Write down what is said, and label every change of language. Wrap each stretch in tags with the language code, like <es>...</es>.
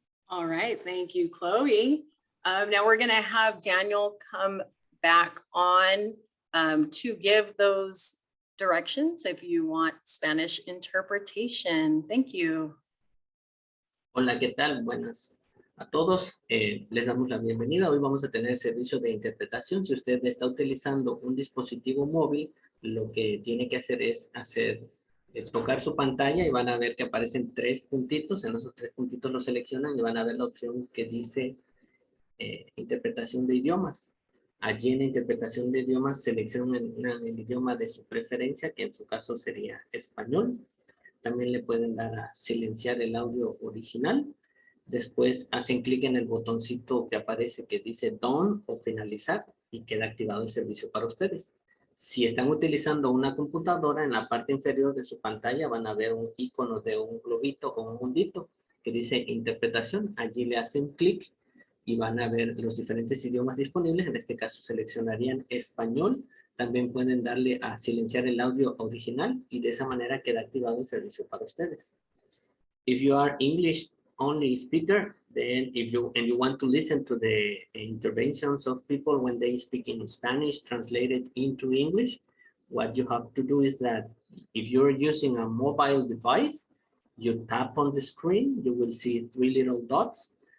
<en>All right, thank you, Chloe. Now we're going to have Daniel come back on to give those directions if you want Spanish interpretation. Thank you.</en> <es>Hola, ¿qué tal? Buenas a todos. Les damos la bienvenida. Hoy vamos a tener servicio de interpretación. Si usted está utilizando un dispositivo móvil, lo que tiene que hacer es tocar su pantalla y van a ver que aparecen 3 puntitos. En esos 3 puntitos los seleccionan y van a ver la opción que dice interpretación de idiomas. Allí en la interpretación de idiomas seleccionan el idioma de su preferencia, que en su caso sería español. También le pueden dar a silenciar el audio original. Después hacen clic en el botoncito que aparece que dice Done o finalizar y queda activado el servicio para ustedes. Si están utilizando una computadora, en la parte inferior de su pantalla van a ver un icono de un globito o un mundito que dice interpretación. Allí le hacen clic y van a ver los diferentes idiomas disponibles. En este caso seleccionarían español. También pueden darle a silenciar el audio original y de esa manera queda activado el servicio para ustedes.</es> <en>If you are English only speaker, then if you want to listen to the interventions of people when they speak in Spanish translated into English, what you have to do is that if you're using a mobile device, you tap on the screen, you will see 3 little dots.</en>